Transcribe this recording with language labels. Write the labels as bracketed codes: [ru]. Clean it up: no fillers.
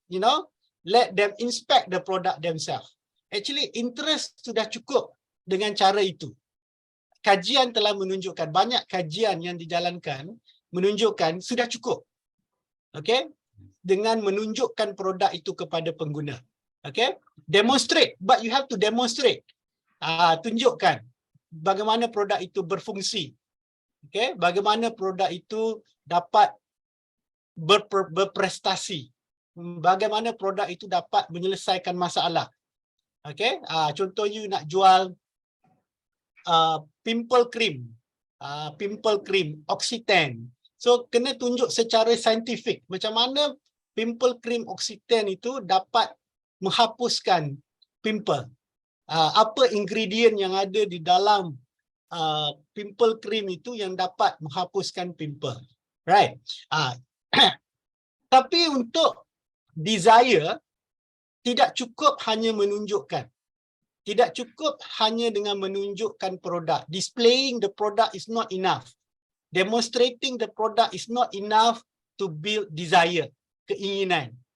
[en] You know, let them inspect the product themselves. Actually, [ms] interest sudah cukup dengan cara itu. Kajian telah menunjukkan, banyak kajian yang dijalankan menunjukkan sudah cukup. Okay, dengan menunjukkan produk itu kepada pengguna. [en] Okay, demonstrate, but you have to demonstrate. [ms] Tunjukkan bagaimana produk itu berfungsi. Okay, bagaimana produk itu dapat berprestasi. Bagaimana produk itu dapat menyelesaikan masalah. Okay, contohnya nak jual pimple cream, Oxyten. So kena tunjuk secara saintifik macam mana pimple cream Oxyten itu dapat menghapuskan pimple. Apa ingredient yang ada di dalam pimple cream itu yang dapat menghapuskan pimple. Right. Tapi untuk desire, tidak cukup hanya menunjukkan. Tidak cukup hanya dengan menunjukkan produk. [en] Displaying the product is not enough. Demonstrating the product is not enough to build desire, keinginan.